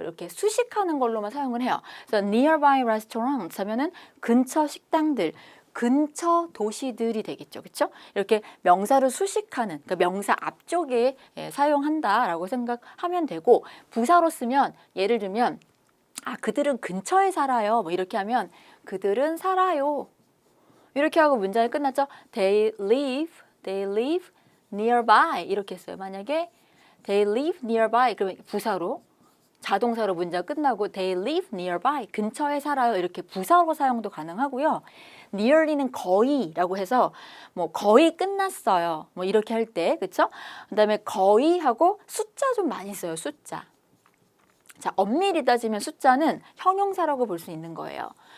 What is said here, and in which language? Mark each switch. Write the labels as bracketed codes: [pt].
[ko] 이렇게 수식하는 걸로만 사용을 해요. 그래서 nearby restaurants 하면은 근처 식당들, 근처 도시들이 되겠죠. 그렇죠? 이렇게 명사를 수식하는, 그러니까 명사 앞쪽에 사용한다라고 생각하면 되고, 부사로 쓰면 예를 들면 그들은 근처에 살아요. 뭐 이렇게 하면 그들은 살아요. 이렇게 하고 문장이 끝났죠. [en] They live nearby [ko] 이렇게 했어요. 만약에 [en] they live nearby [ko] 그러면 부사로 자동사로 문장 끝나고 they live nearby 근처에 살아요 이렇게 부사로 사용도 가능하고요. nearly는 거의라고 해서 뭐 거의 끝났어요 뭐 이렇게 할 때 그쵸? 그다음에 거의 하고 숫자 좀 많이 써요. 숫자. 자, 엄밀히 따지면 숫자는 형용사라고 볼 수 있는 거예요.